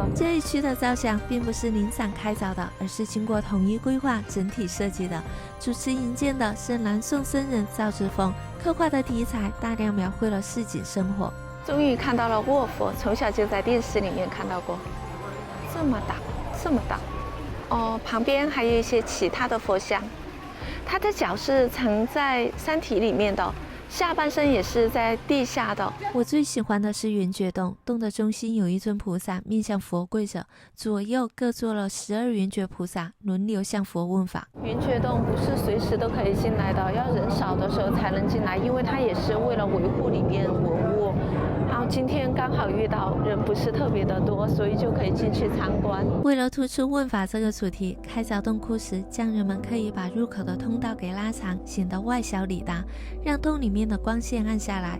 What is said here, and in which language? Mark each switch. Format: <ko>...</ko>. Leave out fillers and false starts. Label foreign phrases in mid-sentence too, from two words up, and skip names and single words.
<zh>這一區的造像並不是零散開鑿的，而是經過統一規劃、整體設計的。主持營建的是南宋僧人趙之鳳，刻畫的題材大量描繪了市井生活。終於看到了臥佛，從小就在電視裡面看到過，這麼大，這麼大。哦，旁邊還有一些其他的佛像，他的腳是藏在山體裡面的，下半身也是在地下的。我最喜歡的是圓覺洞，洞的中心有一尊菩薩面向佛跪着，左右各坐了12 圓覺菩薩，輪流向佛問法。圓覺洞不是隨時都可以進來的，要人少的時候才能進來，因為它也是為了維護裡面文物。然后今天剛好遇到人不是特別的多，所以就可以進去參觀。為了突出問法這個主題，開鑿洞窟時，匠人們刻意把入口的通道給拉長，顯得外小裡大，讓洞裡面的光線暗下來。</zh>